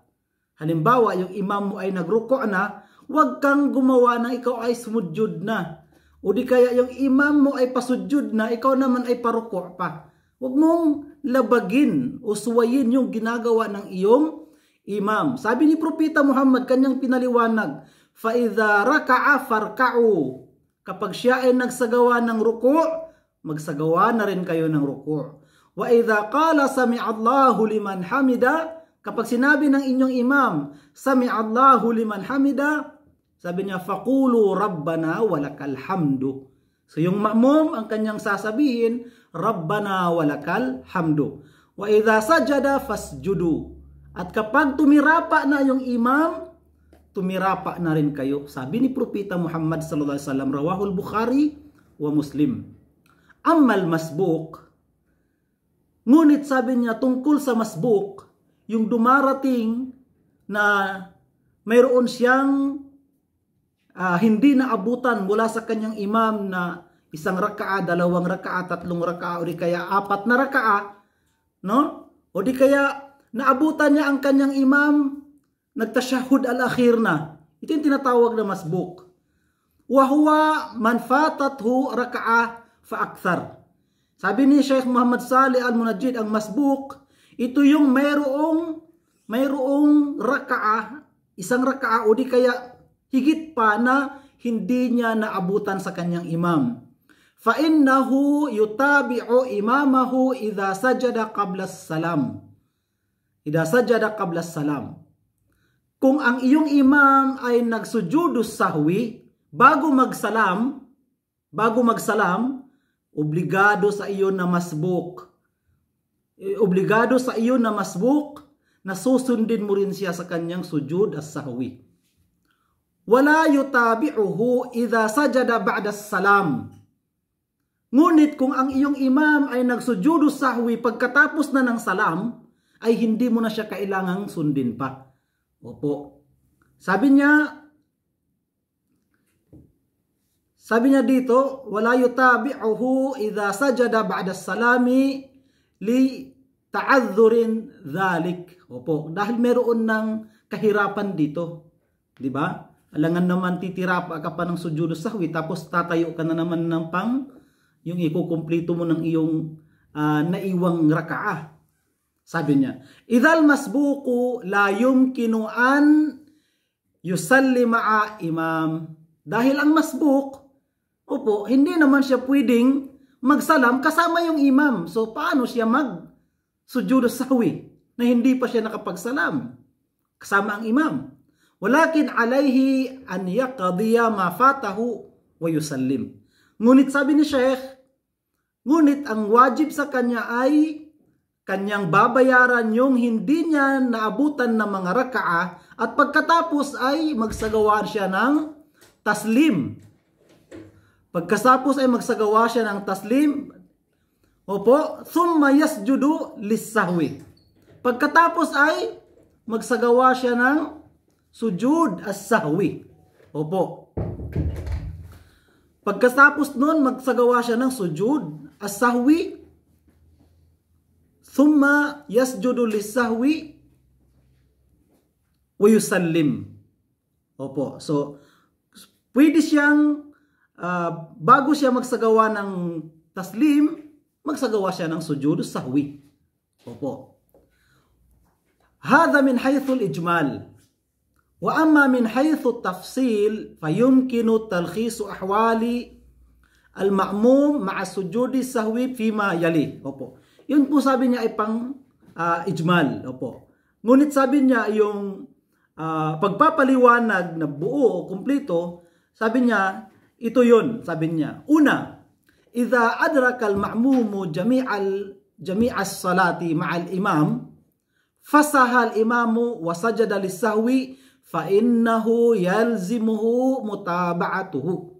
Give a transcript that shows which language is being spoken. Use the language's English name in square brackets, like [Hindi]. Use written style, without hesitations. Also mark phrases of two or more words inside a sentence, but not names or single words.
[Filipino] Halimbawa, yung imam mo ay nagruko na, huwag kang gumawa na ikaw ay sumudyod na. O di kaya yung imam mo ay pasudyod na, ikaw naman ay paruko pa. Huwag mong labagin o suwayin yung ginagawa ng iyong imam. Sabi ni Propeta Muhammad, kanyang pinaliwanag, [Arabic] فَإِذَا رَكَعَ فَارْكَعُوا. [Filipino] Kapag siya ay nagsagawa ng ruko, magsagawa na rin kayo ng ruko. [Arabic] وَإِذَا قَالَ سَمِعَ اللَّهُ لِمَنْ حَمِدَ. [Filipino] Kapag sinabi ng inyong imam, سَمِعَ اللَّهُ لِمَنْ حَمِدَ, sabi niya, [Arabic] فَقُولُوا رَبَّنَا وَلَكَ الْحَمْدُ. [Filipino] So yung ma'mum, ang kanyang sasabihin, [Arabic] ربنا ولك الحمد. وإذا سجد فاسجدوا. [Filipino] At kapag tumirapa na yung imam, tumirapa na rin kayo. Sabi ni Propeta Muhammad [Arabic] صلى الله عليه وسلم، رواه البخاري ومسلم. أما المسبوق. [Filipino] Ngunit sabi niya tungkol sa masbuk, yung dumarating na mayroon siyang hindi naabutan mula sa kanyang imam na isang rakaa, dalawang rakaa, tatlong rakaa, o di kaya apat na rakaa, no? O di kaya naabutan niya ang kanyang imam, nagtasyahud al-akhir na. Ito yung tinatawag na masbuk. [Arabic] وهو من فاتته ركعة فأكثر. [Filipino] Sabi ni Sheikh Muhammad Salih Al-Munajjid, ang masbuk, ito yung mayroong rakaa, isang rakaa, o di kaya higit pa na hindi niya naabutan sa kanyang imam. [Arabic] فَإِنَّهُ يُتَابِعُ إِمَامَهُ إِذَا سَجَدَ قَبْلَ السَّلَامِ. إِذَا سَجَدَ قَبْلَ السَّلَامِ. [Filipino] Kung ang iyong imam ay nagsujudus sahwi bago magsalam, obligado sa iyo na masbuk. Obligado sa iyo na masbuk, na susundin mo rin siya sa kanyang [Arabic] سجود السهو. ولا يتابعه إذا سجد بعد السلام. [Filipino] Ngunit kung ang iyong imam ay nagsujudu sahwi pagkatapos na ng salam, ay hindi mo na siya kailangang sundin pa. Opo. Sabi niya dito, [Arabic] ولا يتابعه إذا سجد بعد السلام لتعذر ذلك. [Filipino] Opo. Dahil meron ng kahirapan dito. Di ba? Alangan naman titirapa ka pa ng sujudu sahwi tapos tatayo ka na naman ng yung ikukumplito mo ng iyong naiwang rakaah. Sabi niya, [Arabic] إذ المسبوق لا يمكن أن يسلم مع الإمام. [Filipino] Dahil ang masbuk, opo, hindi naman siya pwedeng magsalam kasama yung imam. So paano siya mag-sujudu sahwi na hindi pa siya nakapagsalam kasama ang imam? [Arabic] ولكن عليه أن يقضي ما فاته ويسلم. [Filipino] Ngunit sabi ni Sheikh, ngunit ang wajib sa kanya ay kanyang babayaran yung hindi niya naabutan ng mga rakaa at pagkatapos ay magsagawa siya ng taslim. Pagkatapos ay magsagawa siya ng taslim, opo, [Arabic] ثم يسجد للسهو. [Filipino] Pagkatapos ay magsagawa siya ng [Arabic] سجود السهو. [Filipino] Opo. Pagkatapos nun, magsagawa siya ng [Arabic] سجود السهو, ثم يسجد للسهو ويسلم. [Filipino] Opo. So, pwede siyang, bago siya magsagawa ng taslim, magsagawa siya ng [Arabic] سجود السهو. [Filipino] Opo. [Arabic] هذا من حيث الإجمال. وأما من حيث التفصيل فيمكن تلخيص أحوال المأموم مع سجود السهو فيما يلي. [Filipino] Opo. Yun po sabi niya ay pang ijmal. Opo. Ngunit sabi niya yung pagpapaliwanag na buo o kumpleto, sabi niya ito yun. Sabi niya, una, [Arabic] إذا أدرك المأموم جميع الصلاة مع الإمام فسها الإمام وسجد للسهو فإنه يلزمه متابعته.